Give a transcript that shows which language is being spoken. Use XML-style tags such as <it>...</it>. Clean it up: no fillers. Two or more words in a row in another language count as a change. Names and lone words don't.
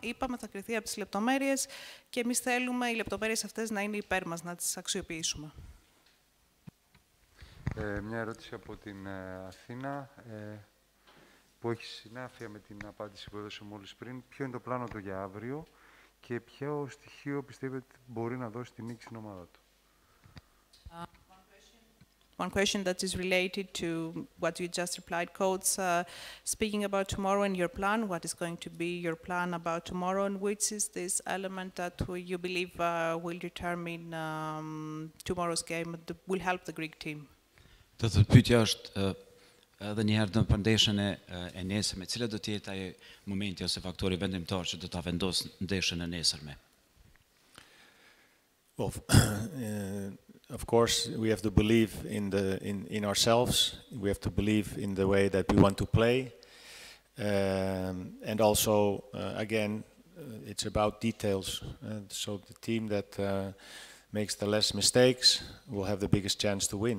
<el>Είπαμε, θα κριθεί από τις λεπτομέρειες και εμείς θέλουμε οι λεπτομέρειες αυτές να είναι υπέρ μας, να τις αξιοποιήσουμε. Μια ερώτηση από την Αθήνα, που έχει συνάφεια με την απάντηση που έδωσε μόλις πριν. Ποιο είναι το πλάνο του για αύριο και ποιο στοιχείο πιστεύετε μπορεί να δώσει τη νίκη στην ομάδα του?</el> <en>One question that is related to what you just replied, Coach. Speaking about tomorrow and your plan, what is going to be your plan about tomorrow, and which is this element that you believe will determine tomorrow's game, will help the Greek team?</en> <sq>Do të pyetja është edhe një herë për ndeshjen e nesërme, cila do të jetë ai momenti ose faktori vendimtar që do ta vendosë ndeshjen e nesërme?</sq> <en>Well, of course, we have to believe in ourselves. We have to believe in the way that we want to play, and also, again, it's about details. So the team that makes the less mistakes will have the biggest chance to win.</en>